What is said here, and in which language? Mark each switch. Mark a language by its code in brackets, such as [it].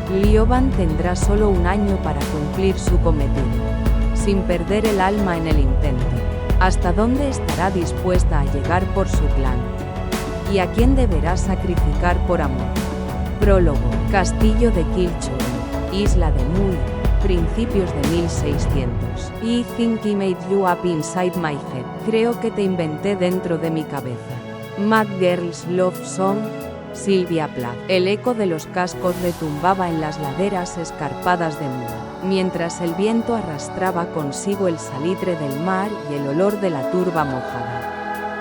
[es] Lioban tendrá solo un año para cumplir su cometido, sin perder el alma en el intento. ¿Hasta dónde estará dispuesta a llegar por su clan? ¿Y a quién deberá sacrificar por amor? Prólogo. Castillo de Kilchoren, Isla de Muy, principios de 1600. [en] I think I made you up inside my head. [es] Creo que te inventé dentro de mi cabeza. Mad Girls Love Song, Sylvia Plath. El eco de los cascos retumbaba en las laderas escarpadas de Muy, mientras el viento arrastraba consigo el salitre del mar y el olor de la turba mojada.